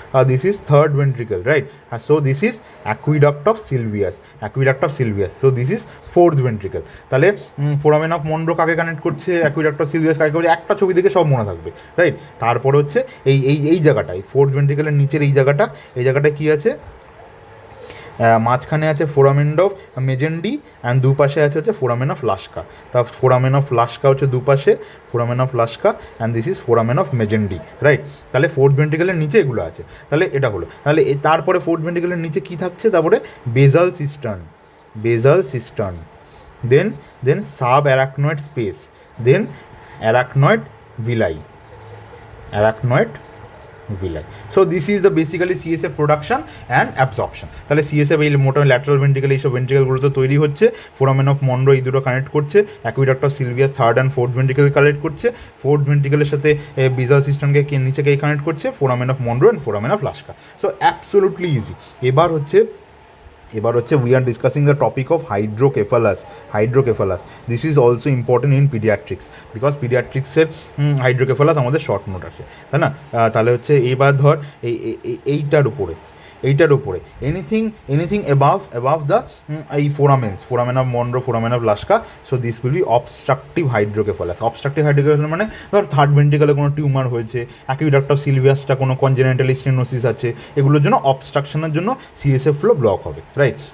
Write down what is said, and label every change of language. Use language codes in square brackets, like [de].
[en] This is third ventricle, right? So this is aqueduct of Sylvius. So this is fourth ventricle. [bn] তাহলে foramen of Monro কাকে connect করছে, aqueduct of Sylvius কাকে করছে, একটা ছবি দেখে সব মনে থাকবে, রাইট। তারপর হচ্ছে এই জায়গাটায় ফোর্থ ভেন্ট্রিকেলের নিচের এই জায়গাটা কি আছে? মাঝখানে আছে ফোরামেন অফ মেজেন্ডি অ্যান্ড দুপাশে আছে হচ্ছে ফোরামেন অফ লাস্কা। তা ফোরামেন অফ লাস্কা হচ্ছে দুপাশে, foramen of লাস্কা [en] and this is foramen of Magendie, [bn] right. তাহলে ফোর্থ ভেন্ট্রিকেলের নিচে এগুলো আছে, তাহলে এটা হলো। তাহলে তারপরে ফোর্থ ভেন্ট্রিকেলের নিচে কী থাকছে, তারপরে বেজাল সিস্টার্ন, বেজাল cistern, then sub arachnoid space, then arachnoid villi, arachnoid villi. [en] So this is the basically CSF production and absorption. [bn] তাহলে CSF এই মোটা ল্যাটারাল ভেন্ট্রিকেল এইসব ভেন্ট্রিকেলগুলোতে তৈরি হচ্ছে, ফোরামেন অফ মনরো এই দুটো কানেক্ট করছে, aqueduct of Sylvius third and fourth ventricle connect করছে, ফোর্থ ভেন্ট্রিকেলের সাথে বিজাল সিস্টেমকে নিচে কে কানেক্ট করছে, foramen of Munro and foramen of লাস্কা। [en] So absolutely easy. [bn] এবার হচ্ছে [en] we are discussing the topic of hydrocephalus. This is also important in pediatrics because pediatrics এর hydrocephalus [bn] আমাদের short note আছে, তাই না? তাহলে হচ্ছে এবার ধর এইটার উপরে এনিথিং above the এই foramen of Monro, foramen of Laska, [en] so this will be obstructive hydrocephalus [bn] মানে ধর থার্ড ভেন্ট্রিকেলে কোনো টিউমার হয়েছে, অ্যাকুইডাক্ট অফ সিলভিয়াসটা কোনো কনজেনিটাল স্টেনোসিস আছে, এগুলোর জন্য অবস্ট্রাকশনের জন্য সিএসএফ ফ্লো ব্লক হবে, রাইট।